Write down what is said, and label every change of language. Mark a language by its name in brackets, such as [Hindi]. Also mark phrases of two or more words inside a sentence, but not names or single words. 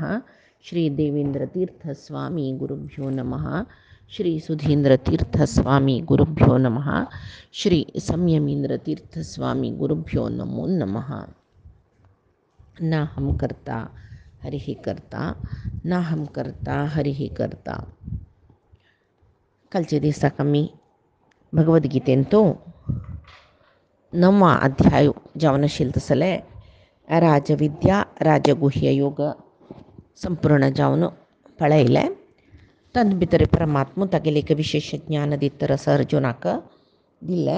[Sanskrit] श्रीदेवेन्द्रतीर्थस्वामी गुरुभ्यो नमः। श्री सुधीन्द्रतीर्थस्वामी गुरुभ्यो नमः। श्री संयमीन्द्रतीर्थस्वामी गुरुभ्यो नमो नमः। न हम कर्ता हरिः कर्ता, न हम कर्ता हरिः कर्ता. [Konkani] कालचे दिवसाक आमी भगवद्गीतेंतो 9वा अध्याय जावन आशिल्लो तसले राजविद्या राजगुह्य योग संपूर्ण जावन पळयले. तद भितर परमात्मा तागेले एक विशेष ज्ञान दितर असं अर्जुनाक दिले.